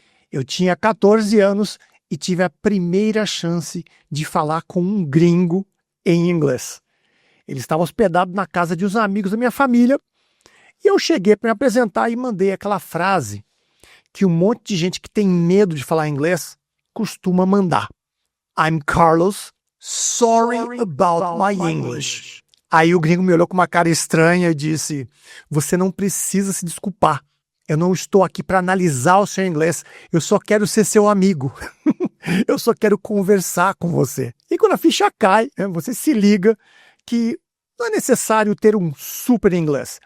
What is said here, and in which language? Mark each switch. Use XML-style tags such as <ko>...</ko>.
<pt>Eu tinha 14 anos e tive a primeira chance de falar com um gringo em inglês. Ele estava hospedado na casa de uns amigos da minha família e eu cheguei para me apresentar e mandei aquela frase que um monte de gente que tem medo de falar inglês costuma mandar.</pt> <en>I'm Carlos, sorry about my English.</en> <pt>Aí o gringo me olhou com uma cara estranha e disse: você não precisa se desculpar. Eu não estou aqui para analisar o seu inglês. Eu só quero ser seu amigo. Eu só quero conversar com você. E quando a ficha cai, você se liga que não é necessário ter um super inglês.</pt>